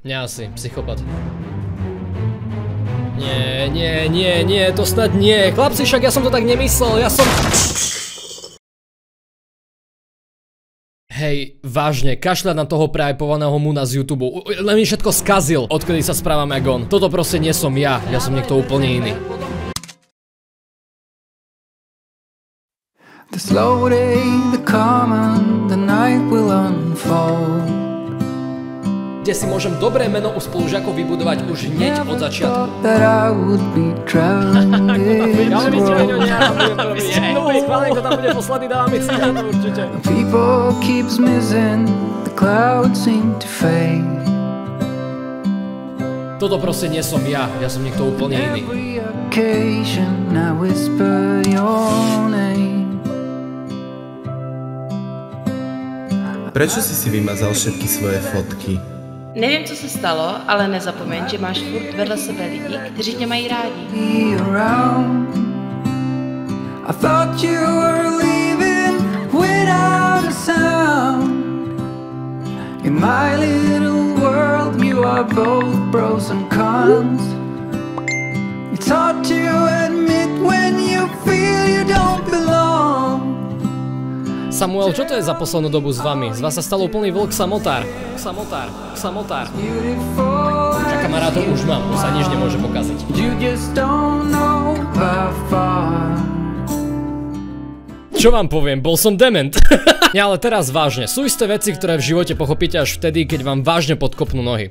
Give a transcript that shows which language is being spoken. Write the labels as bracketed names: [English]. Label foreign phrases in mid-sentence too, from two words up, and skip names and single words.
[Slovak] Nie asi, psychopat. Nie, to snad nie. Chlapci, však ja som to tak nemyslel, ja som... Hej, vážne, kašľať na toho prehypovaného muna z YouTube. Len mi všetko skazil, odkedy sa správam jak on. Toto proste nie som ja som niekto úplne iný. [English] The slow day, the calm, the night will unfold. [Slovak] Kde si môžem dobré meno u spolužiakov vybudovať už hneď od začiatku. Toto proste nie som ja som niekto úplne iný. Prečo si vymazal všetky svoje fotky? [Czech] Nevím, co se stalo, ale nezapomeň, že máš furt vedle sebe lidi, kteří tě mají rádi. [English] I thought you were leaving without a sound. In my little world you are both pros and cons. It's hard to admit when you feel you don't belong. [Slovak] Samuel, čo to je za poslednú dobu s vami? Z vás sa stal úplný vlk samotár. Ča kamarátov už mám, už sa nič nemôže pokaziť. Čo vám poviem, bol som dement. Nie, ale teraz vážne, sú isté veci, ktoré v živote pochopíte až vtedy, keď vám vážne podkopnú nohy.